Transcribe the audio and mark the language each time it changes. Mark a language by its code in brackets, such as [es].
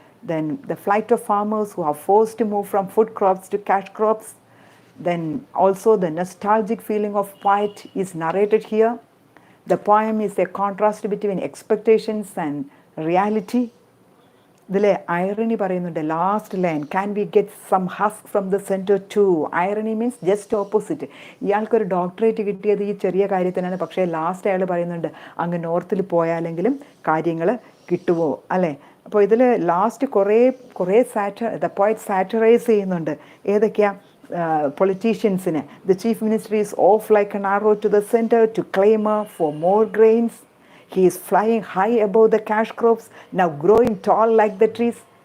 [en] Then the flight of farmers who are forced to move from food crops to cash crops. Then also the nostalgic feeling of poet is narrated here. The poem is a contrast between expectations and reality. [ml] ഇതിലെ irony പറയുന്നുണ്ട്. [en] Last line, can we get some husk from the centre too. Irony means just opposite. [ml] ഇയാൾക്കൊരു doctorate കിട്ടിയത് ഈ ചെറിയ കാര്യത്തിനാണ്, പക്ഷേ last അയാൾ പറയുന്നുണ്ട് അങ്ങ് നോർത്തിൽ പോയാലെങ്കിലും കാര്യങ്ങൾ കിട്ടുമോ അല്ലേ. അപ്പോൾ ഇതിൽ ലാസ്റ്റ് കുറേ ദ പോയറ്റ് സാറ്ററൈസ് ചെയ്യുന്നുണ്ട്. ഏതൊക്കെയാ? പൊളിറ്റീഷ്യൻസിന്. [en] The chief minister is off like an arrow to the center to clamor for more grains. He is flying high above the cash crops, now growing tall like the trees.